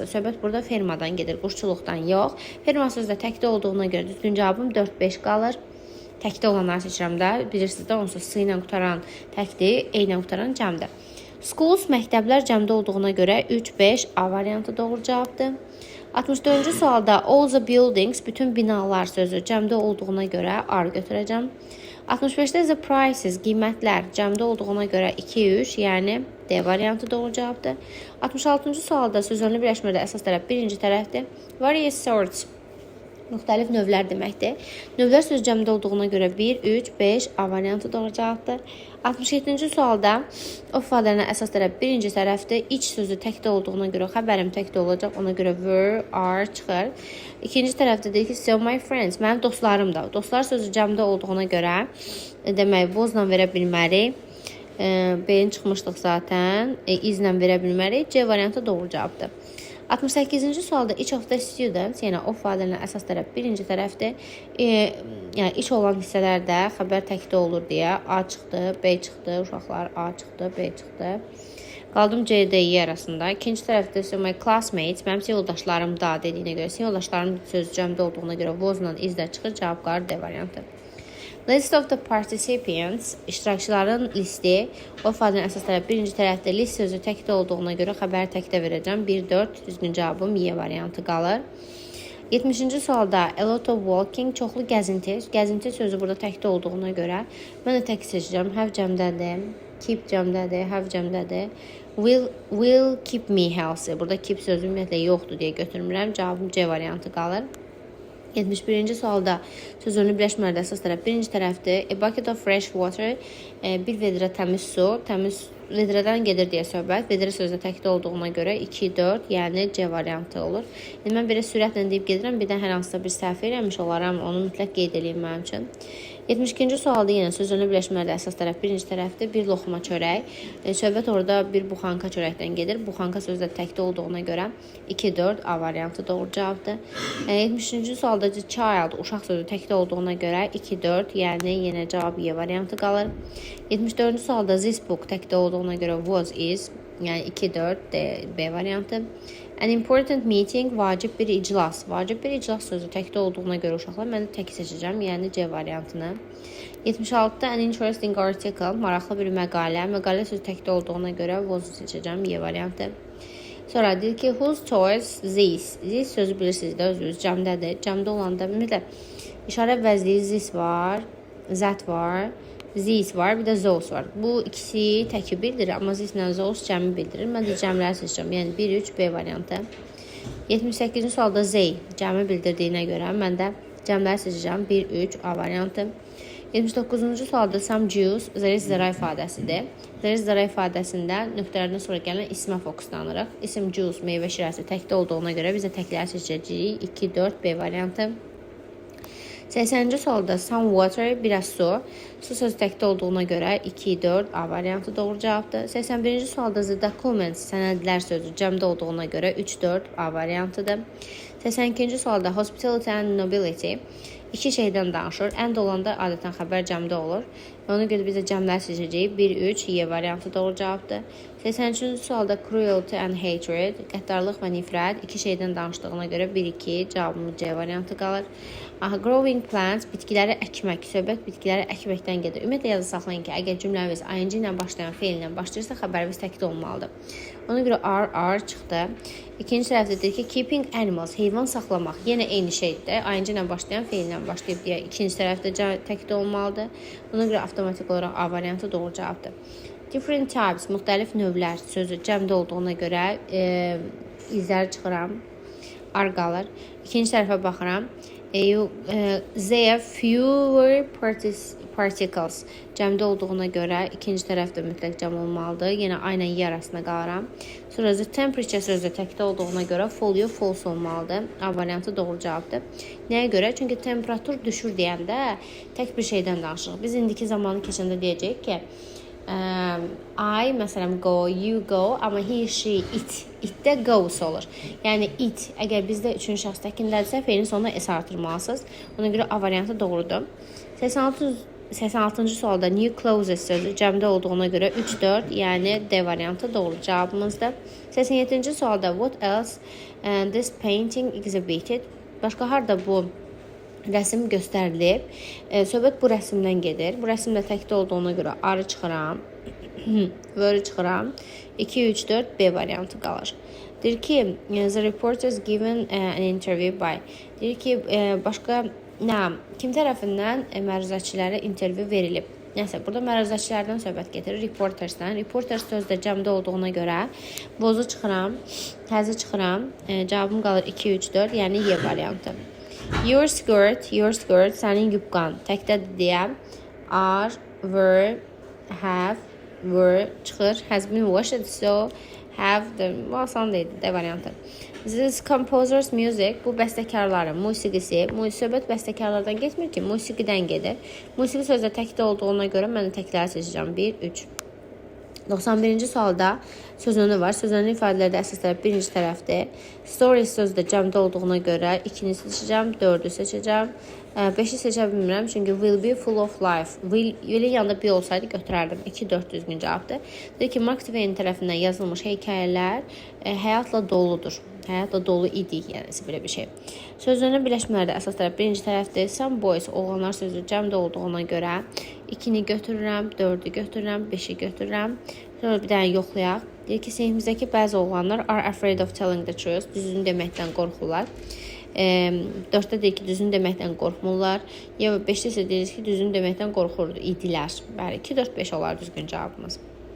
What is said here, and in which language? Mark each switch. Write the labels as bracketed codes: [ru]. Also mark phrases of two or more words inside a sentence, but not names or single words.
[az] Söhbət burada fermadan gedir, quşçuluqdan yox. Ferma sözü də təkdə olduğuna görə düzgün cavabım 4-5 qalır. Təkdə olanları seçirəm də. Bilirsiniz də, onsuz S ilə qutaran təkdir, E ilə qutaran cəmdir. Schools, məktəblər cəmdə olduğuna görə 3-5 A variantı doğru cavabdır. [en] 64-cü sualda all the buildings, [az] bütün binalar sözü cəmdə olduğuna görə R götürəcəm. [en] 65-də the prices, [az] qiymətlər cəmdə olduğuna görə 2-3, yəni D variantı doğru cavabdır. 66-cı sualda sözünlü birləşmədə əsas tərəf birinci tərəfdir. [en] Various sorts [az] müxtəlif növlər deməkdir. Növlər söz cəmdə olduğuna görə 1, 3, 5 A variantı doğru cavabdır. 67-ci sualda o ifadələrinə əsas tərəf birinci tərəfdir. İç sözü təkdə olduğuna görə xəbərim təkdə olacaq. Ona görə were, are çıxır. İkinci tərəfdə deyir ki, [en] so my friends, [az] mənim dostlarım da. Dostlar sözü cəmdə olduğuna görə demək was-la verə bilmərik. B-ni çıxmışdıq zaten. Is-lə verə bilmərik. C variantı doğru cavabdır. [en] 68-ci sualda each of the students, [az] yəni o ifadələrin əsas tərəf birinci tərəfdir. Yəni iç olan hissələrdə xəbər təkdə olur deyə A çıxdı, B çıxdı, uşaqlar A çıxdı, B çıxdı. Qaldım C, D, E arasında. İkinci tərəfdə [en] so my classmates, [az] mənim yoldaşlarım da dediyinə görə, yoldaşlarım söz cəmdə olduğuna görə was-la is-də çıxır, cavab qalır D variantı. [en] List of the participants, [az] iştirakçıların listi. O ifadənin əsas tərəf birinci tərəfdə list sözü təkdə olduğuna görə xəbəri təkdə verəcəm. 1, 4, düzgün cavabım Y variantı qalır. [en] 70-ci sualda a lot of walking, [az] çoxlu gəzinti. Gəzinti sözü burada təkdə olduğuna görə mən də tək seçəcəm. Have cəmdədir, keep cəmdədir, have cəmdədir. [en] Will keep me healthy. [az] Burada keep sözü ümumiyyətlə yoxdur deyə götürmürəm. Cavabım C variantı qalır. 71-ci sualda söz ünlü birləşmələrdə əsas tərəf birinci tərəfdir. [en] A bucket of fresh water, [az] bir vedrə təmiz su, təmiz vedrədən gedir deyə söhbət. Vedrə sözdə təkdə olduğuna görə 2, 4, yəni C variantı olur. Yəni mən belə sürətlə deyib gedirəm, birdən hər hansısa bir səhv eləmiş olaram, onu mütləq qeyd edeyim mənim üçün. 72-ci sualda yenə söz ünlü birləşmələrdə əsas tərəf birinci tərəfdir. Bir loxuma çörək. Söhbət orada bir buxanka çörəkdən gedir. Buxanka sözdə təkdə olduğuna görə 2, 4 A variantı doğru cavabdır. 73-cü sualda child, uşaq sözü təkdə olduğuna görə 2, 4, yəni yenə cavab Y variantı qalır. 74-cü sualda [en] this book [az] təkdə olduğuna görə was, is, yəni 2, 4 D, B variantı. [en] An important meeting, [az] vacib bir iclas. Vacib bir iclas sözü təkdə olduğuna görə uşaqlar, mən də tək seçəcəm, yəni C variantını. 76-da [en] an interesting article, [az] maraqlı bir məqalə. Məqalə sözü təkdə olduğuna görə was seçəcəm, Y variantı. Sonra deyir ki, [en] whose choice this? [az] This sözü bilirsiniz də, özünüz cəmdədir. Cəmdə olanda ümumiyyətlə işarə vəzliyi this var, that var, these var, bir də those var. Bu ikisi təki bildirir, amma this ilə those cəmi bildirir. Mən də cəmləri seçəcəm, yəni 1, 3, B variantı. 78-ci sualda they cəmi bildirdiyinə görə mən də cəmləri seçəcəm, 1, 3, A variantı. [en] 79-cu sualda some Jews, [az] zərə ifadəsidir. Zərə ifadəsində nöqtələrdən sonra gələn ismə fokuslanırıq. İsim Jews, meyvə şirəsi təkdə olduğuna görə biz də təkləri seçəcəyik, 2, 4, B variantı. [en] 80-ci sualda some water, [az] biraz su. Su sözü təkdə olduğuna görə 2, 4 A variantı doğru cavabdır. [en] 81-ci sualda the documents, [az] sənədlər sözü cəmdə olduğuna görə 3, 4 A variantıdır. 82-ci sualda [en] hospitality and nobility [az] iki şeydən danışır. And olanda adətən xəbər cəmdə olur. Ona görə biz də cəmlər seçəcəyik. 1, 3 Y variantı doğru cavabdır. 83-cü sualda [en] cruelty and hatred, [az] qəddarlıq və nifrət iki şeydən danışdığına görə 1, 2 cavabımız C variantı qalır. [en] Growing plants, [az] bitkiləri əkmək, söhbət bitkiləri əkməkdən gedir. Ümumiyyətlə yadda saxlayın ki, əgər cümləmiz ing ilə başlayan feillə başlayırsa, xəbərimiz təkdə olmalıdır. Ona görə are çıxdı. İkinci tərəfdə deyir ki, [en] keeping animals, [az] heyvan saxlamaq, yenə eyni şeydir. ing ilə başlayan feillə başlayıb deyə ikinci tərəfdə təkdə olmalıdır. Ona görə avtomatik olaraq A variantı doğru cavabdır. [en] Different types, [az] müxtəlif növlər sözü cəmdə olduğuna görə izləri çıxıram, ar qalır. İkinci tərəfə baxıram. [en] There are fewer particles [az] cəmdə olduğuna görə ikinci tərəfdə mütləq cəm olmalıdır. Yenə aynı Y arasında qalıram. Sonra [en] the temperature [az] sözü təkdə olduğuna görə folio false olmalıdır. A variantı doğru cavabdır. Nəyə görə? Çünki temperatur düşür deyəndə tək bir şeydən danışırıq. Biz indiki zamanı keçəndə deyəcəyik ki, I, məsələn, [en] go, you go, amma he, she, it-də goes olur. [az] Yəni it, əgər bizdə üçüncü şəxs təkindədirsə, feilin sonuna S artırmalısınız. Ona görə A variantı doğrudur. 86-cı sualda [en] new clothes [az] sözü cəmdə olduğuna görə 3, 4, yəni D variantı doğru cavabımızdır. [en] 87-ci sualda what else this painting exhibited? [az] Başqa harda bu rəsim göstərilib? Söhbət bu rəsimdən gedir. Bu rəsimdə təkdə olduğuna görə arı çıxıram, vörü çıxıram. 2, 3, 4 B variantı qalır. Deyir ki, [en] the reporters given an interview by. [az] Deyir ki, başqa kim tərəfindən məruzəçilərə intervyu verilib? Nəsə, burada məruzəçilərdən söhbət getirir, reportersdən. Reporters sözdə cəmdə olduğuna görə vozu çıxıram, təzi çıxıram. Cavabım qalır 2, 3, 4, yəni Y variantı. [en] Your skirt, [az] sənin yubqan. Təkdədir deyəm. Are, were, have, were çıxır. [en] Has been washed, so have the, [az] bu asan deyildi də variantı. [en] This composer's music, [az] bu bəstəkarların musiqisi. Söhbət bəstəkarlardan getmir ki, musiqidən gedir. Musiqi sözdə təkdə olduğuna görə mən təkləri seçəcəm. 1, 3. 91-ci sualda sözünü var. Sözünün ifadələrdə əsas tərəf birinci tərəfdir. Stories sözü də cəmdə olduğuna görə 2-ni seçəcəm, 4-ü seçəcəm. 5-i seçə bilmirəm, çünki [en] will be full of life. [az] Will'in yanında be olsaydı götürərdim. 2, 4 düzgün cavabdır. Deyir ki, Mark Twain tərəfindən yazılmış hekayələr həyatla doludur. Həyatla dolu idi, yəni belə bir şey. Sözünün birləşmələrdə əsas tərəf birinci tərəfdir. Some boys, oğlanlar sözü cəmdə olduğuna görə 2-ni götürürəm, 4-ü götürürəm, 5-i götürürəm. Sonra bir dənə yoxlayaq. Deyir ki, sinifimizdəki bəzi oğlanlar [en] are afraid of telling the truth. [az] Düzünü deməkdən qorxurlar. 4-də deyir ki, düzünü deməkdən qorxmurlar. Ya 5-də isə deyir ki, düzünü deməkdən qorxurdu, idilər. Bəli, 2, 4, 5 olar düzgün cavabımız.